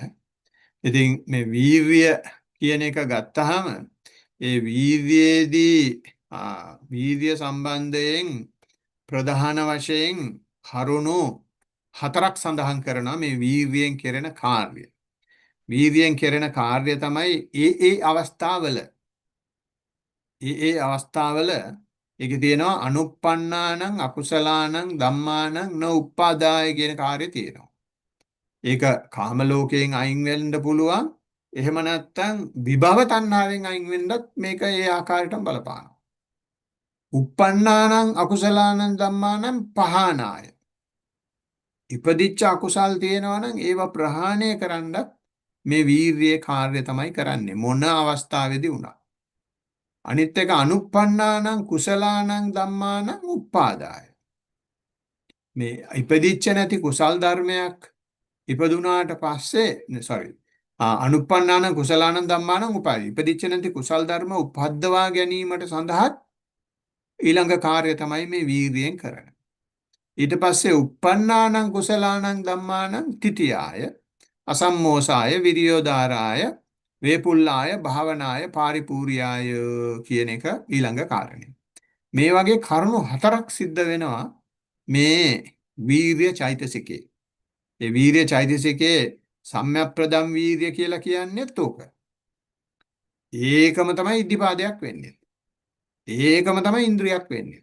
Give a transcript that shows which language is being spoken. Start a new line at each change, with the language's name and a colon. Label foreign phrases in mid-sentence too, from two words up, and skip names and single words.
Sinhala: ඉතින් මේ වීර්ය කියන එක ගත්තාම ඒ වීර්යයේදී වීර්ය සම්බන්ධයෙන් ප්‍රධාන වශයෙන් කරුණු 4ක් සඳහන් කරනවා මේ වීර්යයෙන් කෙරෙන කාර්ය. වීර්යයෙන් කෙරෙන කාර්ය තමයි ඒ අවස්ථාවල ඒකේ තියෙනවා
Pali: අනුප්පන්නානං අකුසලානං ධම්මානං න උප්පාදාය
Sinhala: කියන කාර්යය තියෙනවා. ඒක කාම ලෝකයෙන් අයින් වෙන්න පුළුවන්. එහෙම නැත්නම් විභව තණ්හාවෙන් අයින් වෙන්නත් මේක ඒ ආකාරයටම බලපානවා.
Pali: උප්පන්නානං අකුසලානං ධම්මානං පහනාය.
Sinhala: ඉපදිච්ච අකුසල් තියෙනවා නම් ඒවා ප්‍රහාණය කරන්නත් මේ වීර්යයේ කාර්යය තමයි කරන්නේ මොන අවස්ථාවේදී වුණත්.
Pali: අනිත් එක අනුප්පන්නානං කුසලානං ධම්මානං උප්පාදාය.
Sinhala: මේ ඉපදිච්ච නැති කුසල් ධර්මයක් ඉපදුනාට පස්සේ
Pali: අනුප්පන්නානං කුසලානං ධම්මානං උපාය.
Sinhala: ඉපදිච්ච නැති කුසල් ධර්ම උපද්දවා ගැනීමට සඳහා ඊළඟ කාර්යය තමයි මේ වීර්යයෙන් කරන්නේ. ඊට පස්සේ
Pali: uppannānaṁ කුසලානං ධම්මානං තිතියාය අසම්මෝසාය විරියෝදාරාය වේපුල්ලාය භාවනාය පාරිපූර්යාය
Sinhala: කියන එක ඊළඟ කාරණේ. මේ වගේ කරුණු 4ක් සිද්ධ වෙනවා මේ වීර්ය චෛතසිකේ. ඒ වීර්ය චෛතසිකේ සම්‍යක්ප්‍රදම් වීර්ය කියලා කියන්නේත් ඕක. ඒකම තමයි ඉද්ධිපාදයක් වෙන්නේ. ඒකම තමයි ඉන්ද්‍රියක් වෙන්නේ.